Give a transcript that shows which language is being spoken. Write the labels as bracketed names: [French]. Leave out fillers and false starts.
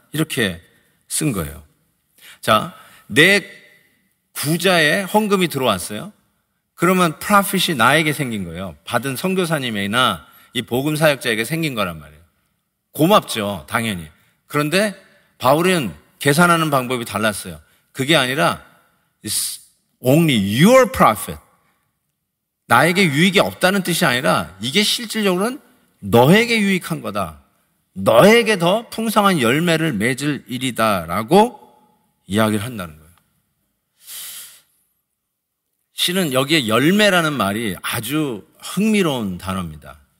[Korean] 이렇게 쓴 거예요. 자, 내 구자에 헌금이 들어왔어요. 그러면 프로핏이 나에게 생긴 거예요. 받은 선교사님이나 이 복음 사역자에게 생긴 거란 말이에요. 고맙죠, 당연히. 그런데 바울은 계산하는 방법이 달랐어요. 그게 아니라 [English] It's only your profit. [Korean] 나에게 유익이 없다는 뜻이 아니라 이게 실질적으로는 너에게 유익한 거다. 너에게 더 풍성한 열매를 맺을 일이다라고 이야기를 한다는 거예요. 실은 여기에 열매라는 말이 아주 흥미로운 단어입니다.